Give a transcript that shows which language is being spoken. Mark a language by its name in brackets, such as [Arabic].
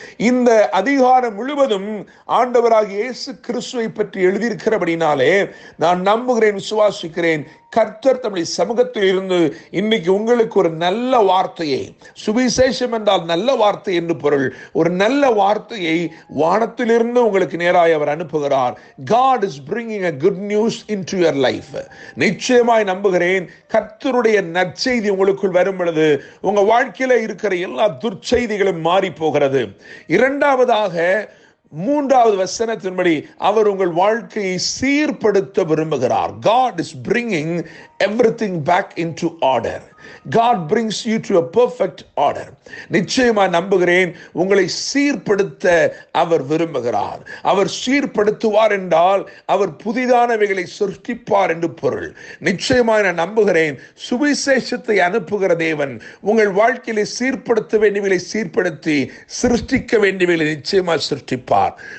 [Tamil] இந்த அதிகாரம் முழுவதும் ஆண்டவராகிய இயேசு கிறிஸ்துவை பற்றி எழுதியிருக்கிறபடினாலே நான் நம்புகிறேன், விசுவாசிக்கிறேன், கர்த்தர் தம்முடைய சமூகத்தில் இருந்து இன்னைக்கு உங்களுக்கு ஒரு நல்ல வார்த்தையை, சுவிசேஷம் என்றால் நல்ல வார்த்தை என்று பொருள், ஒரு நல்ல வார்த்தையை வானத்திலிருந்து உங்களுக்கு நேராக அவர் அனுப்புகிறார். [English] God is bringing a good news into your life. [Tamil] நிச்சயமாய் நம்புகிறேன், கர்த்தருடைய நற்செய்தி உங்களுக்குள் வரும் பொழுது உங்க வாழ்க்கையில இருக்கிற எல்லா துர்ச்செய்திகளும் மாறி போகிறது. 2வதாக 3வது வசனத்தின்படி அவர் உங்கள் வாழ்க்கையை சீர்படுத்த விரும்புகிறார். [English] God is bringing everything back into order. God brings you to a perfect order. [Tamil] நிச்சயமா நம்புகிறேன், உங்களை சீர்படுத்த அவர் விரும்புகிறார். அவர் சீர்படுத்துவார் என்றால் அவர் புதிதானவைகளை சிருஷ்டிப்பார் என்று பொருள். நிச்சயமா நான் நம்புகிறேன், சுவிசேஷத்தை அனுப்புகிற தேவன் உங்கள் வாழ்க்கையிலே சீர்படுத்த வேண்டியவைகளை சீர்படுத்தி சிருஷ்டிக்க வேண்டியவைகளை நிச்சயமா சிருஷ்டிப்பார்.